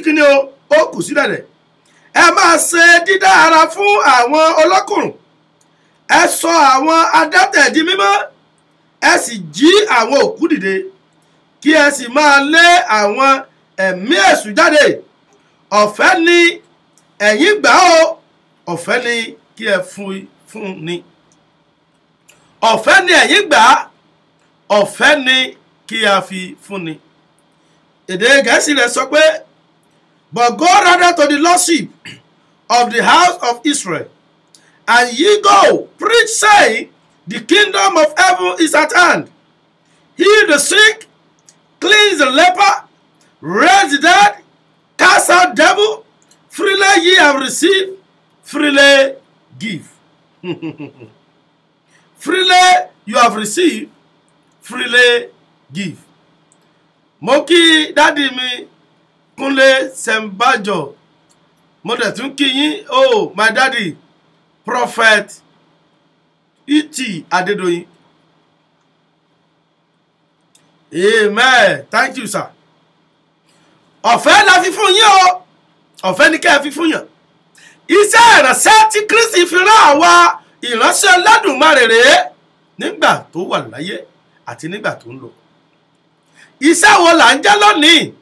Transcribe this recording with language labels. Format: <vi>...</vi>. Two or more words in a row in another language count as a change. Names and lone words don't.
<yo>kíni ó kù sí dẹ̀dẹ̀ ẹ máa ṣe dídá ara fún àwọn ọlọ́kùnrùn ẹ sọ àwọn adẹ́tẹ̀ di mímọ́ ẹ sì jí àwọn òkú dìde kí ẹ sì máa lé àwọn ẹ̀mí èṣù jáde ọ̀fẹ́ ni ẹ̀yin gbà ó ọ̀fẹ́ ni kí ẹ fún ni ọ̀fẹ́ ni ẹ̀yin gbà ọ̀fẹ́ ni kí a fi fún ni. Èdè Gẹ̀ẹ́sì rẹ̀ sọ pé</yo> <en>but go rather to the lordship of the house of Israel and ye go preach saying the kingdom of heaven is at hand, heal the sick, cleanse the leper, raise the dead, cast out devil, freely ye have received, freely give. Freely you have received, freely give.</en> <yo>Mo kí dádì mi Kúnlé Sẹ̀mbájọ mo dẹ̀ tún kí yín</yo> <en>my daddy</en> <yo>Prophet E.T. Adédoyin.</yo> <en>Amen. Thank you, sir.</en> <yo>Ọ̀fẹ́ la fi fún yín o. Ọ̀fẹ́ ni kẹ́ fi fún yàn. Iṣẹ́ ìránṣẹ́ tí Kristi fi rán àwa ìránṣẹ́ Olódùmarè rèé nígbà tó wà láyé àti nígbà tó ń lọ. Iṣẹ́ wo là ń jẹ́ lónìí?</yo>